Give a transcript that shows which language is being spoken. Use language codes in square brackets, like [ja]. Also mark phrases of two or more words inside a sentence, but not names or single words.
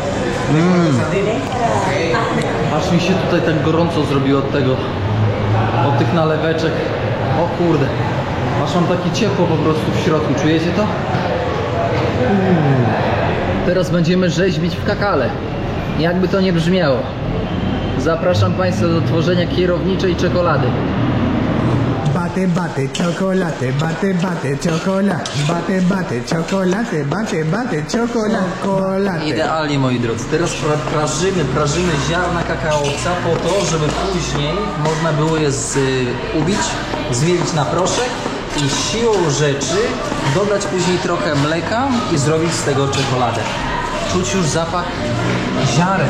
[pl] Aż mi się tutaj tak gorąco zrobiło od tych naleweczek. O kurde. Aż mam takie ciepło po prostu w środku. Czujecie to? Teraz będziemy rzeźbić w kakale. Jakby to nie brzmiało. Zapraszam Państwa do tworzenia kierowniczej czekolady. [es] Bate, bate, chocolate, bate, bate, chocolate, bate, bate, chocolate, bate, bate, chocolate. [pl] Idealnie, moi drodzy. Teraz prażymy ziarna kakaowca po to, żeby później można było je ubić, zmielić na proszek i siłą rzeczy dodać później trochę mleka i zrobić z tego czekoladę. Czuć już zapach ziaren.